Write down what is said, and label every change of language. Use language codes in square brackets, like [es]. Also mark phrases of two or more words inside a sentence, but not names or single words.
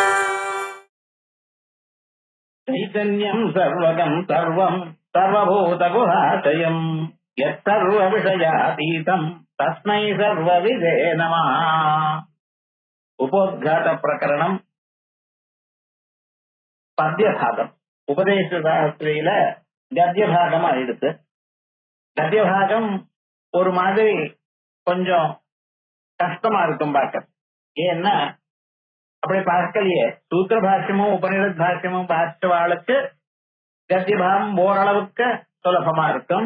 [sa] चैतन्यं सर्वगं सर्वं सर्वभूतगुहाशयं यत्सर्वविषयातीतं तस्मै सर्वविदे नमः. उपोद्घात प्रकरणं पद्यभागम् [ta] उपदेशशास्त्रेல கத்தியபாகமா எடுத்து கத்தியபாகம் ஒரு மாதிரி கொஞ்சம் கஷ்டமா இருக்கும் பார்க்க. ஏன்னா அப்படி பார்க்கலையே சூத்திர பாஷ்யமும் உபநிடத் பாஷ்யமும் பாஷ்யவாளுக்கு கத்தியபாகம் ஓரளவுக்கு சுலபமா இருக்கும்.